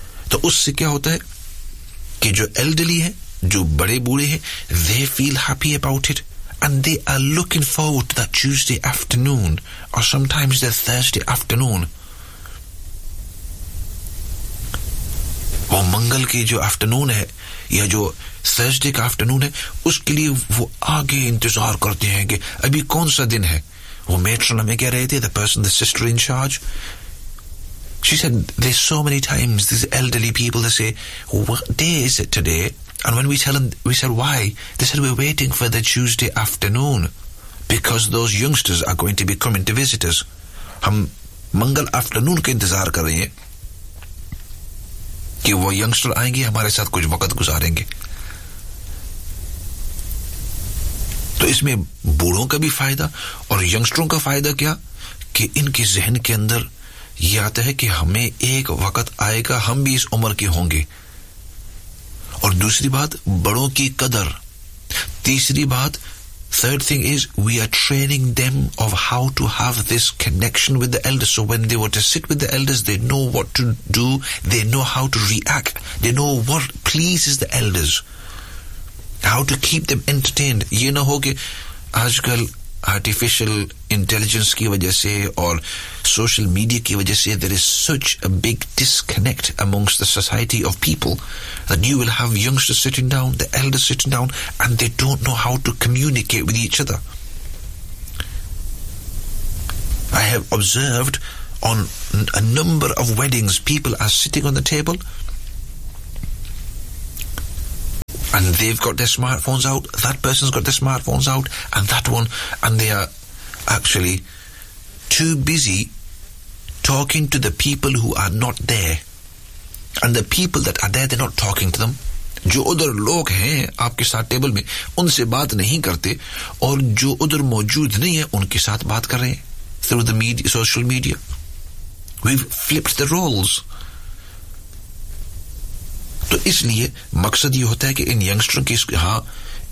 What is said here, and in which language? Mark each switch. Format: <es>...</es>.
<ur>تو اس سے کیا ہوتا ہے کہ جو ایلڈرلی ہیں, جو بڑے بوڑھے ہیں,</ur> <en>They feel happy about it, and they are looking forward to the Tuesday afternoon or sometimes the Thursday afternoon.</en> <ur>وہ منگل کے جو آفٹر نون ہے یا جو تھرسڈے کا آفٹر نون ہے, اس کے لیے وہ آگے انتظار کرتے ہیں کہ ابھی کون سا دن ہے. وہ میٹرن ہمیں کہہ رہے تھے,</ur> <en>The person, the sister in charge, she said they so many times these elderly people they say day is it today, and when we tell them, we said why, they said we are waiting for the Tuesday afternoon because those youngsters are going to be coming to visitors.</en> <ur>ہم منگل after نون کا انتظار کر رہے ہیں کہ وہ youngster آئیں گے, ہمارے ساتھ کچھ وقت گزاریں گے. تو اس میں بوڑھوں کا بھی فائدہ اور ینگسٹروں کا فائدہ کیا کہ ان کے ذہن کے اندر یہ آتا ہے کہ ہمیں ایک وقت آئے گا ہم بھی اس عمر کے ہوں گے, اور دوسری بات بڑوں کی قدر, تیسری بات,</ur> <en>Third thing is we are training them of how to have this connection with the elders, so when they want to sit with the elders they know what to do, they know how to react, they know what pleases the elders, how to keep them entertained.</en> <ur>یہ نہ ہو کہ آج کل artificial intelligence کی وجہ سے</ur> <en>اور social media کی وجہ سے there is such a big disconnect amongst the society of people that you will have youngster sitting down, the elder sitting down, and they don't know how to communicate with each other. I have observed on a number of weddings, people are sitting on the table and they've got their smartphones out, that person's got their smartphones out, and that one, and they are actually too busy talking to the people who are not there, and the people that are there, they're not talking to them.</en> <ur>جو ادھر لوگ ہیں آپ کے ساتھ table میں ان سے بات نہیں کرتے, اور جو ادھر موجود نہیں ہیں ان کے ساتھ بات کر رہے ہیں</ur> <en>through the media, social media. We've flipped the roles.</en> <ur>تو اس لیے مقصد یہ ہوتا ہے کہ ان ینگسٹروں کی, ہاں</ur>